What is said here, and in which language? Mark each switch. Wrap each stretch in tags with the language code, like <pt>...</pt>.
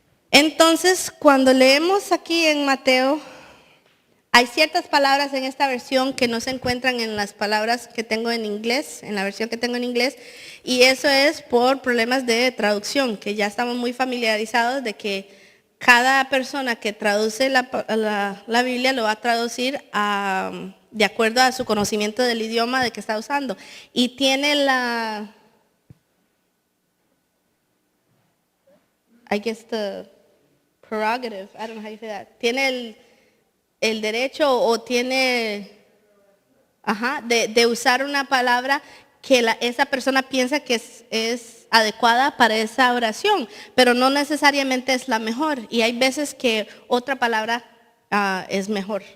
<es>Entonces, cuando leemos aquí en Mateo, hay ciertas palabras en esta versión que no se encuentran en las palabras que tengo en inglés, en la versión que tengo en inglés, y eso es por problemas de traducción, que ya estamos muy familiarizados de que cada persona que traduce la Biblia lo va a traducir de acuerdo a su conocimiento del idioma de que está usando. Y tiene</es> <en>I guess the prerogative, I don't know how you say that.</en> <es>Tiene el derecho o tiene de usar una palabra que esa persona piensa que es adecuada para esa oración, pero no necesariamente es la mejor. Y hay veces que otra palabra es mejor.</es>